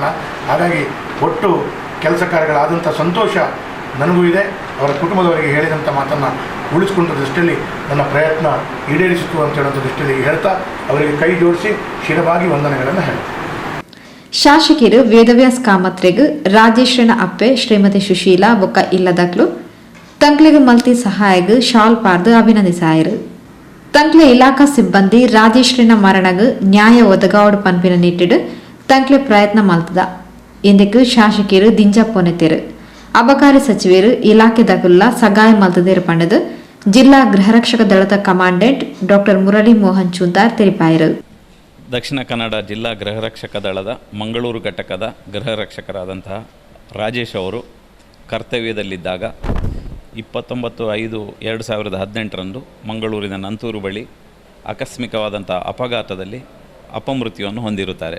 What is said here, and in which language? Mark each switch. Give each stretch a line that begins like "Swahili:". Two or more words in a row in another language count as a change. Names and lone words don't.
Kannada: ಹಾಗಾಗಿ ಒಟ್ಟು ಕೆಲಸ ಕಾರ್ಯಗಳಾದಂಥ ಸಂತೋಷ ನನಗೂ ಇದೆ. ಅವರ ಕುಟುಂಬದವರಿಗೆ ಹೇಳಿದಂಥ ಮಾತನ್ನು ಉಳಿಸ್ಕೊಂಡ ದೃಷ್ಟಿಯಲ್ಲಿ ನನ್ನ ಪ್ರಯತ್ನ ಈಡೇರಿಸಿತು ಅಂತ ಹೇಳುವಂಥ ದೃಷ್ಟಿಯಲ್ಲಿ ಹೇಳ್ತಾ ಅವರಿಗೆ ಕೈ ಜೋಡಿಸಿ ಶಿರವಾಗಿ ವಂದನೆಗಳನ್ನು ಹೇಳ್ತೀನಿ.
Tulu: ಶಾಸಕರು ವೇದವ್ಯಾಸ್ ಕಾಮತ್ರೆಗ್ ರಾಜೇಶ್ವರನ ಅಪ್ಪೆ ಶ್ರೀಮತಿ ಸುಶೀಲಾ ಬೊಕ್ಕ ಇಲ್ಲದಕ್ಲು ತಂಕ್ಲೆಗ್ ಮಲ್ತಿ ಸಹಾಯಗ್ ಶಾಲ್ ಪಾರ್ದು ಅಭಿನಂದಿಸಾಯರು. ತಂಕ್ಲೆ ಇಲಾಖಾ ಸಿಬ್ಬಂದಿ ರಾಜೇಶ್ವರನ ಮರಣಗ್ ನ್ಯಾಯ ಒದಗಾವಡು ಪನ್ಪಿನ ನಿಟ್ಟಿಡ್ ತಂಕ್ಲೆ ಪ್ರಯತ್ನ ಮಲ್ತದ ಇಂದಕ್ಕೆ ಶಾಸಕರು ದಿಂಜ ಪೊನೆತೆರು ಅಬಕಾರಿ ಸಚಿವರು ಇಲಾಖೆದಾಗುಲ್ಲ ಸಗಾಯ ಮಲ್ತದೇರು ಪಂಡದು ಜಿಲ್ಲಾ ಗೃಹರಕ್ಷಕ ದಳದ ಕಮಾಂಡೆಂಟ್ ಡಾಕ್ಟರ್ ಮುರಳಿ ಮೋಹನ್ ಚೂಂತಾರ್ ತಿಳಿಪಾಯರು.
Kannada: ದಕ್ಷಿಣ ಕನ್ನಡ ಜಿಲ್ಲಾ ಗೃಹರಕ್ಷಕ ದಳದ ಮಂಗಳೂರು ಘಟಕದ ಗೃಹರಕ್ಷಕರಾದಂತಹ ರಾಜೇಶ್ ಅವರು ಕರ್ತವ್ಯದಲ್ಲಿದ್ದಾಗ 29/5/2018 ಮಂಗಳೂರಿನ ನಂತೂರು ಬಳಿ ಆಕಸ್ಮಿಕವಾದಂಥ ಅಪಘಾತದಲ್ಲಿ ಅಪಮೃತ್ಯುವನ್ನು ಹೊಂದಿರುತ್ತಾರೆ.